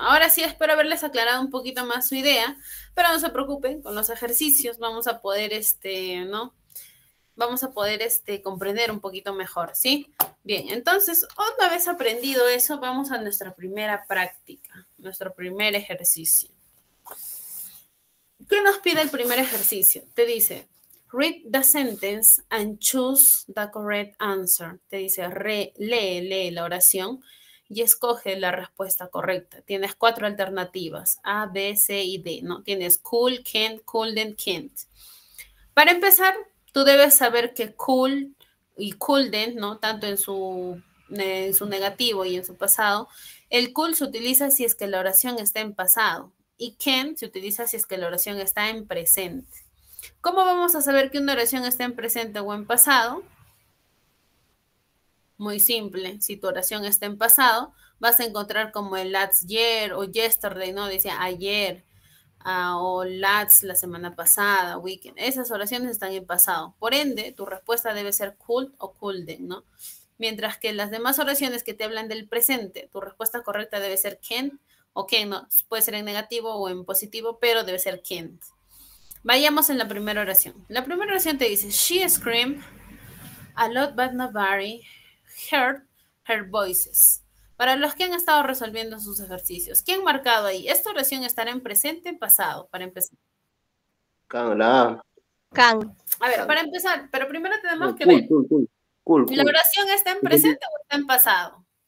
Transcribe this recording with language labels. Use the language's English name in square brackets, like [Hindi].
[Spanish] Ahora sí espero haberles aclarado un poquito más su idea, pero no se preocupen, con los ejercicios vamos a poder, ¿no? Vamos a poder, comprender un poquito mejor, ¿sí? Bien, entonces, una vez aprendido eso, vamos a nuestra primera práctica, nuestro primer ejercicio. ¿Qué nos pide el primer ejercicio? Te dice, [English] read the sentence and choose the correct answer. [Spanish] Te dice, lee la oración y escoge la respuesta correcta. Tienes 4 alternativas, A, B, C y D, ¿no? Tienes could, can't, couldn't, can't. Para empezar, tú debes saber que could y couldn't, ¿no? Tanto en su negativo y en su pasado, el could se utiliza si es que la oración está en pasado y can se utiliza si es que la oración está en presente. ¿Cómo vamos a saber que una oración está en presente o en pasado? Muy simple, si tu oración está en pasado, vas a encontrar como el last year o yesterday, ¿no? Decía ayer, o last la semana pasada, weekend. Esas oraciones están en pasado. Por ende, tu respuesta debe ser could o couldn't, ¿no? Mientras que las demás oraciones que te hablan del presente, tu respuesta correcta debe ser can o can, ¿no? Puede ser en negativo o en positivo, pero debe ser can't. Vayamos en la primera oración. La primera oración te dice, [English] she screamed a lot but nobody heard her voices. [Spanish] Para los que han estado resolviendo sus ejercicios, ¿qué han marcado ahí? Esta oración estará en presente, en pasado, para empezar. Can, la A. Can. A ver, para empezar, pero primero tenemos que [English] Cool, [Spanish] ver, [English] cool. [Spanish] ¿la oración está en presente o está en pasado?